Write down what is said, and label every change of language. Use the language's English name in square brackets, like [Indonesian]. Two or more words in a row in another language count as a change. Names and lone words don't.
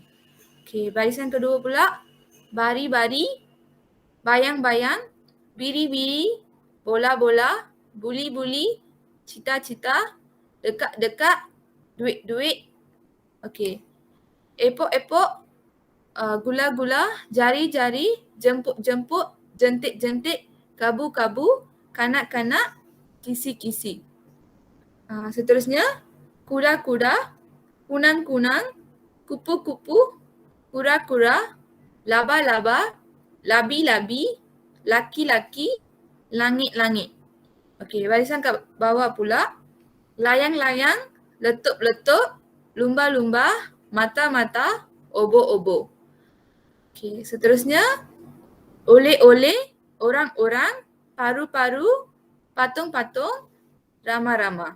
[Malay] Okey, barisan kedua pula, bari-bari, bayang-bayang, biri-biri, bola-bola, buli-buli, cita-cita, dekat-dekat, duit-duit. Okey. Epok-epok, gula-gula, jari-jari, jemput-jemput, jentik-jentik, kabu-kabu, kanak-kanak, kisi-kisi. Seterusnya, kuda-kuda, kunang-kunang, kupu-kupu, kura-kura, laba-laba, labi-labi, laki-laki, langit-langit. Okey, barisan kat bawah pula, layang-layang, letup-letup, lumba-lumba, mata-mata, obo-obo. Okey, seterusnya oleh-oleh, orang-orang, paru-paru, patung-patung, rama-rama.